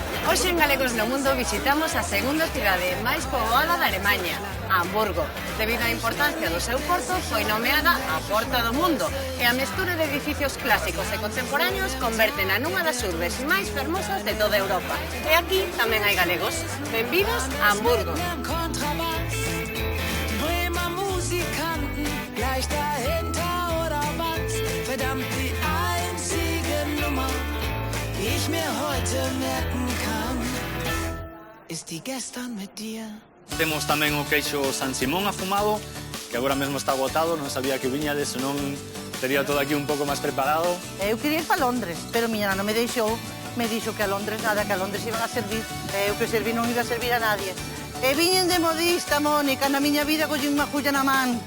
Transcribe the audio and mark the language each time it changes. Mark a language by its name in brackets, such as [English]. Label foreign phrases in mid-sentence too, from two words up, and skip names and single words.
[Galician] Hoxe en Galegos no Mundo visitamos a segunda cidade máis poboada da Alemanha, Hamburgo. Debido á importancia do seu porto, foi nomeada a Porta do Mundo e a mestura de edificios clásicos e contemporáneos convertena nunha das urbes máis fermosas de toda Europa. E aquí tamén hai galegos. Benvidos a Hamburgo. [German] Ich mir heute merken kann, ist die gestern mit dir. [Galician] Temos tamén o queixo San Simón afumado, que agora mesmo está agotado, non sabía que viñades, senón tería todo aquí un pouco máis preparado. Eu quería ir para Londres, pero miña non me deixou. Me dixo que a Londres nada, que a Londres iban a servir. Eu que serví non iba a servir a nadie. E viñen de modista, Mónica, na miña vida collín unha julla na man.